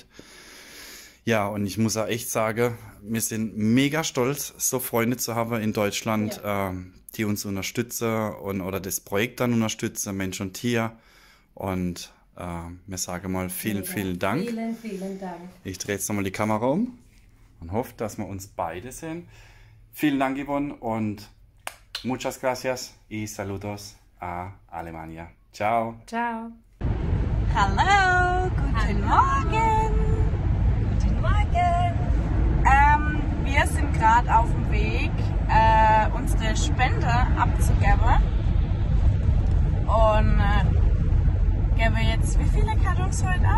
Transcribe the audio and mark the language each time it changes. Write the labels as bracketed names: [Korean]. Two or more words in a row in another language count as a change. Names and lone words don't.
[German] Ja, und ich muss auch echt sagen, wir sind mega stolz, so Freunde zu haben in Deutschland, ja, die uns unterstützen oder das Projekt dann unterstützen, Mensch und Tier. Und wir sagen mal vielen, vielen Dank. Vielen, vielen Dank. Ich drehe jetzt nochmal die Kamera um und hoffe, dass wir uns beide sehen. Vielen Dank, Yvonne, und [Spanish] muchas gracias y saludos a Alemania. [German] Ciao. Ciao. Hallo, guten Morgen. Guten Morgen. Wir sind gerade auf dem Weg, unsere Spende abzugeben. Und geben wir jetzt wie viele Kartons heute ab?